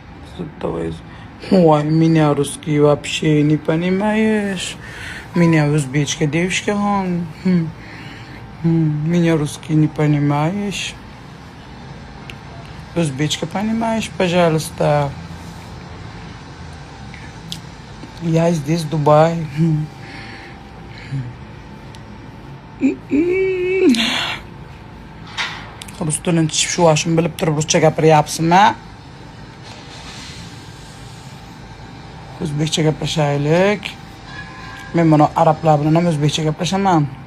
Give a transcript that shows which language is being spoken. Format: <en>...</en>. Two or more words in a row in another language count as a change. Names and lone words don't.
<ru>Ой, меня русский вообще не понимаешь. Меня узбечка девушка, меня русский не понимаешь. Узбечка понимаешь, пожалуйста. Я здесь, в Дубае.</ru> <uz>Rus'dan shu ashim bilib turib ruscha gapiryapsizmi? O'zbekcha gaplashaylik. Men buni arablar bilan ham o'zbekcha gaplashaman.</uz>